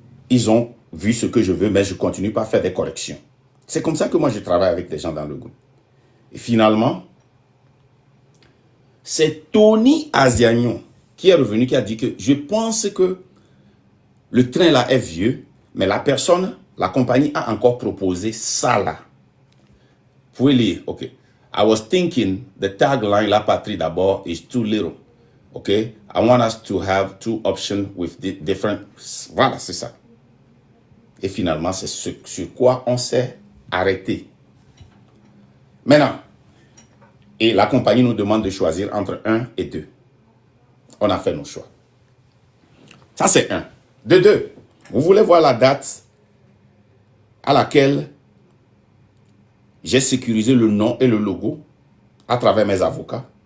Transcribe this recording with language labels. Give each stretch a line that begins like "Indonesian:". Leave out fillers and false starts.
French: Ils ont vu ce que je veux, mais je continue pas à faire des corrections. C'est comme ça que moi je travaille avec des gens dans le groupe. Et finalement, c'est Tony Asiagnon qui est revenu, qui a dit que je pense que le train là est vieux, mais la personne, la compagnie a encore proposé ça là. Vous pouvez lire, ok.
English: I was thinking the tagline,
French: la patrie d'abord,
English: is too little. Ok. I want us to have two options with different.
French: Voilà, c'est ça. Et finalement, c'est sur quoi on s'est arrêté. Maintenant, et la compagnie nous demande de choisir entre 1 et 2. On a fait nos choix. Ça, c'est 1. De 2, vous voulez voir la date à laquelle j'ai sécurisé le nom et le logo à travers mes avocats.